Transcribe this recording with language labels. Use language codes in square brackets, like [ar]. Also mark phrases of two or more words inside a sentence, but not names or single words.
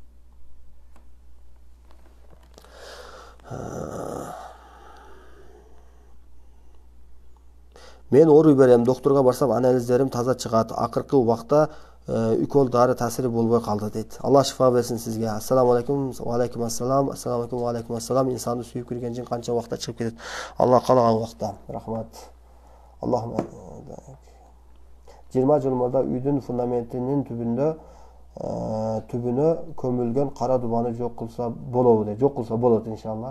[ky] Мен ооруй берем, докторго барсам анализдерим таза чыгат. Акыркы убакта укол дары таасири болбой калды дейт. Алла шифа берсин сизге. [ar] السلام عليكم، وعليكم السلام. السلام عليكم، وعليكم السلام. [ky] Инсанды сүйүп кирген жин канча убакта чыгып кетет? Алла каалаган убакта. Рахмат. Аллахум 20 жыл мурда үйдүн фундаментинин түбүнө көмүлгөн кара дубаны жок кылса болобу дейт. Жок кылса болот иншалла.